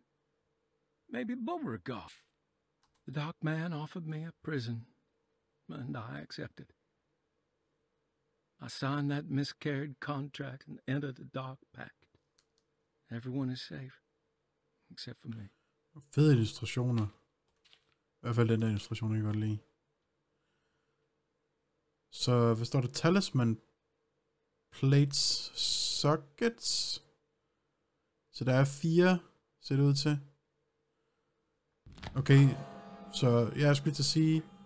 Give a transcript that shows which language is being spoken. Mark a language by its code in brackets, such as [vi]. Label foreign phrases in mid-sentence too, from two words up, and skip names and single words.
[en] Maybe Beauregard. The dark man offered me a prison, and I accepted. I signed that miscarried contract and entered the dark pact. Everyone is safe, except for me. [da] Fede illustrationer. I hvert fald den der illustration, jeg godt lide. Så hvad står der? [en] Talisman plates sockets. [da] Så der er 4, ser det ud til. Okay, så jeg skulle til at sige...